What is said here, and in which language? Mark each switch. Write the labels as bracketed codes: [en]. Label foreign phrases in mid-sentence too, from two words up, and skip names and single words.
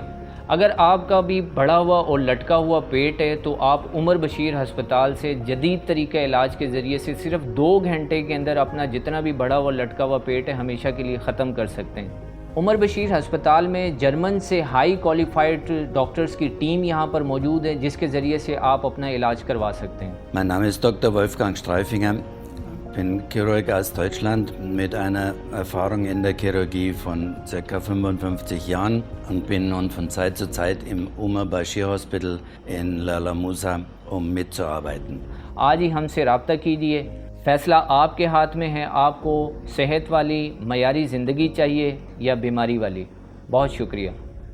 [ur] اگر آپ کا بھی بڑھا ہوا اور لٹکا ہوا پیٹ ہے تو آپ عمر بشیر ہسپتال سے جدید طریقہ علاج کے ذریعے سے صرف 2 گھنٹے کے اندر اپنا جتنا بھی بڑھا ہوا لٹکا ہوا پیٹ ہے ہمیشہ کے لیے ختم کر سکتے ہیں۔ عمر بشیر ہسپتال میں جرمن سے [en] high qualified doctors [ur] کی ٹیم یہاں پر موجود ہے، جس کے ذریعے سے آپ اپنا علاج کروا سکتے ہیں۔ [de] Mein Name ist Dr. Wolfgang Streifinger. Ich bin Chirurg aus Deutschland mit einer Erfahrung in der Chirurgie von ca. 55 Jahren und bin nun von Zeit zu Zeit im Umar Bashir Hospital in La Lamusa, um mitzuarbeiten. [ur] آج ہی ہم سے رابطہ کیجیے، فیصلہ آپ کے ہاتھ میں ہے، آپ کو صحت والی معیاری زندگی چاہیے یا بیماری والی۔ بہت شکریہ۔